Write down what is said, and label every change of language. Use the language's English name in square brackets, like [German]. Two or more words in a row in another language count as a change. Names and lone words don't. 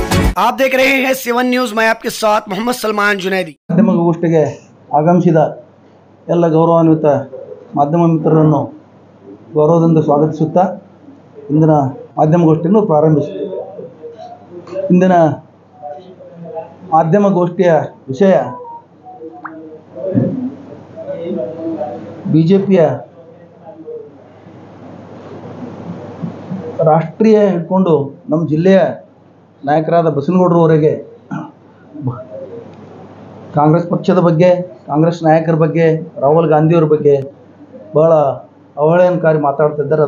[Hindi] आप देख रहे हैं सेवन न्यूज। मैं आपके साथ मोहम्मद सलमान जुनैदी। [Kannada] ಮಾಧ್ಯಮಗೋಷ್ಠಿಗೆ ಆಗಮಿಸಿದ ಎಲ್ಲ ಗೌರವಾನ್ವಿತ ಮಾಧ್ಯಮ ಮಿತ್ರರನ್ನು ಗೌರವದಿಂದ ಸ್ವಾಗತಿಸುತ್ತಾ ಇಂದಿನ ಮಾಧ್ಯಮಗೋಷ್ಠಿಯನ್ನು ಪ್ರಾರಂಭಿಸುತ್ತೇವೆ. ಇಂದಿನ ಮಾಧ್ಯಮಗೋಷ್ಠಿಯ ವಿಷಯ ಬಿಜೆಪಿಯ ರಾಷ್ಟ್ರೀಯ ಹಿಡ್ಕೊಂಡು ನಮ್ಮ ಜಿಲ್ಲೆಯ ನಾಯಕರಾದ ಬಸನಗೌಡರವರೆಗೆ ಕಾಂಗ್ರೆಸ್ ಪಕ್ಷದ ಬಗ್ಗೆ, ಕಾಂಗ್ರೆಸ್ ನಾಯಕರ ಬಗ್ಗೆ, ರಾಹುಲ್ ಗಾಂಧಿಯವರ ಬಗ್ಗೆ ಭಾಳ ಅವಹೇಳನಕಾರಿ ಮಾತಾಡ್ತಿದ್ದಾರೆ.